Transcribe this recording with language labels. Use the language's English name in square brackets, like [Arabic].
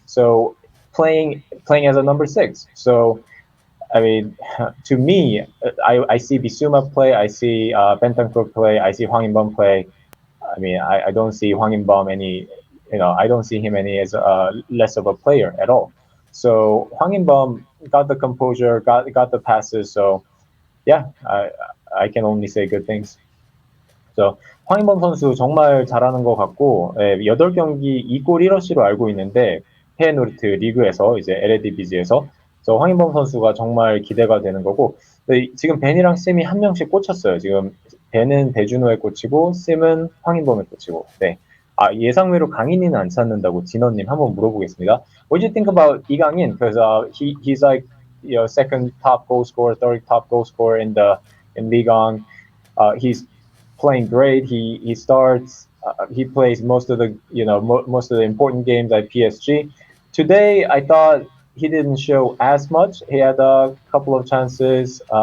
[English] So playing as a number 6. So I mean, to me, I see Bissouma play, I see Bentancur play, I see Hwang In-beom play. I mean, I don't see Hwang In-beom I don't see him any as less of a player at all. So Hwang In-beom got the composure, got the passes. So yeah, I can only say good things. [Korean] So 황인범 선수 정말 잘하는 것 같고 8경기 2골 1어시로 알고 있는데 페노르트 리그에서 이제 LADBG에서 그래서 황인범 선수가 정말 기대가 되는 거고 지금 벤이랑 쌤이 한 명씩 꽂혔어요. 지금 벤은 배준호에 꽂히고 쌤은 황인범에 꽂히고 네. 예상외로 강인이는 안 찾는다고 진원님 한번 물어보겠습니다. [English] What do you think about 이강인? Because he's like second top goal scorer, third top goal scorer in Ligue 1. He's playing great. He starts. He plays most of the most of the important games at PSG. Today, I thought he didn't show as much. He had a couple of chances.